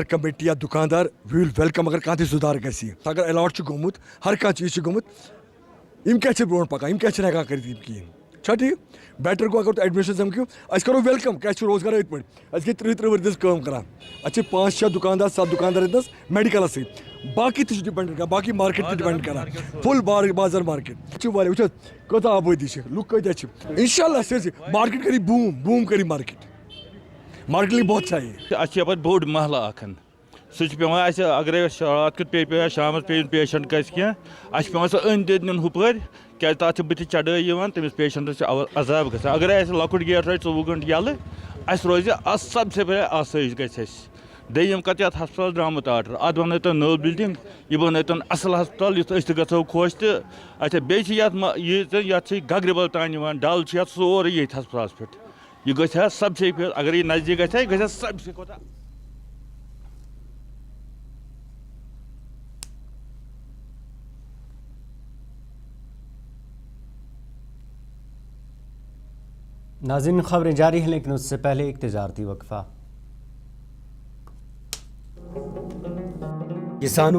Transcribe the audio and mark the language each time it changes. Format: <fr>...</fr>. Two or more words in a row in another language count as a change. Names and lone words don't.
<ks>کمیٹی یا دُکاندار</ks> <en>we will welcome</en> <ks>اگر کانٛہہ تہِ سُدھار گژھِ اگر اٮ۪لاٹ چھُ گوٚمُت ہر کانٛہہ چیٖز چھُ گوٚمُت یِم کیٛاہ چھِ برونٛٹھ پکان یِم کیٛاہ چھِنہٕ ہٮ۪کان کٔرِتھ یِم کِہیٖنۍ چھا ٹھیٖک بیٹر گوٚو اگر تُہۍ ایڈمِنِسٹریشن سمکھِو أسۍ کرو ویلکم کیٛازِ چھُ روزگار أتھۍ پٲٹھۍ أسۍ گٔے 30 ؤری دِژ کٲم کران اَتہِ چھِ 5-6 دُکاندار 7 دُکاندار ییٚتنَس میڈِکلس سۭتۍ باقٕے تہِ چھِ ڈِپٮ۪نٛڈ کران باقٕے مارکیٹ تہِ ڈِپٮ۪نٛڈ کران فُل بازار مارکیٹ چھِ واریاہ وٕچھ حظ کۭژاہ آبٲدی چھِ لُکھ کۭتیاہ چھِ</ks> <ar>اِنشاء اللہ</ar> <ks>سٲرسٕے مارکیٹ کری بوٗم کری مارکیٹ مارکیٹ</ks> <ur>بہت چاہیے</ur> <ks>اَسہِ چھِ یَپٲرۍ بوٚڑ محلہٕ اکھ سُہ چھُ پیٚوان اَسہِ اگرے رات کیُتھ پیٚیہِ شامَس پیٚیہِ پیشنٹ گژھِ کینٛہہ اَسہِ چھُ پیٚوان سُہ أنٛدۍ أنٛدۍ نیُن ہُپٲرۍ کیٛازِ تَتھ چھِ بٕتھِ چڑٲے یِوان تٔمِس پیشنٹَس چھِ عذاب گژھان اگرے اَسہِ لۄکُٹ گیٹ روزِ 24 گٲنٛٹہٕ یَلہٕ اَسہِ روزِ</ks> <ur>سب سے پہلے</ur> <ks>آسٲیِش گژھِ اَسہِ دوٚیِم کَتھ یَتھ ہسپتال درٛامُت آرڈر اَتھ بَنٲوتَن نٔو بِلڈِنٛگ یہِ بَنٲوتَن اَصٕل ہسپتال یُتھ أسۍ تہِ گژھو خۄش تہٕ اچھا بیٚیہِ چھِ یَتھ چھِ گگرِبل تانۍ یِوان ڈل چھِ یَتھ سورُے ییٚتھۍ ہسپتالَس پٮ۪ٹھ یہِ گژھِ ہا</ks> <ur>سب سے پھِر</ur> <ks>اگر یہِ نزدیٖک گژھِ ہا یہِ گژھِ ہا</ks> <ur>سب سے</ur> <ks>کھۄتہٕ</ks> <ur>ناظرین خبریں جاری ہیں لیکن اس سے پہلے ایک تجارتی وقفہ کسانوں</ur>